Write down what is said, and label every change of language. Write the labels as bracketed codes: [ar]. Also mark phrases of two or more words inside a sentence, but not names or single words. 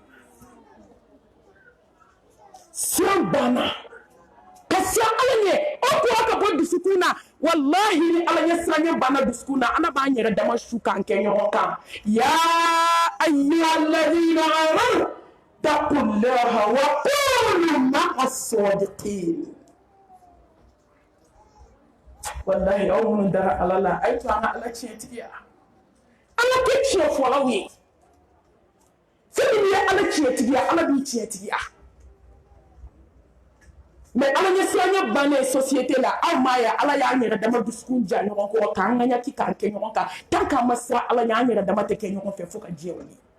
[bm] siran banna ka siran ala ɲɛ o kura ka bɔ dusukun na wallahi ni ala ɲɛ siranɲɛ banna dusukun na ala b'an yɛrɛ dama su k'an kɛ ɲɔgɔn kan [ar] يا أيها الذين آمنوا اتقوا الله وقولوا مع الصادقين [bm] wallahi aw minnu dara ala la ay to an ala tiɲɛtigiya ala kɛ tiɲɛ fɔlaw ye fɛn min ye ala tiɲɛtigiya ala b'i tiɲɛtigiya mais ala ɲɛ siranɲɛ bannen société la aw m'a ye ala y'an yɛrɛ dama dusukun ja ɲɔgɔn kɔrɔ k'an ŋaɲaki k'an kɛ ɲɔgɔn kan tant qu'an ma siran ala ɲɛ an yɛrɛ dama tɛ kɛ ɲɔgɔn fɛ fo ka diɲɛ wuli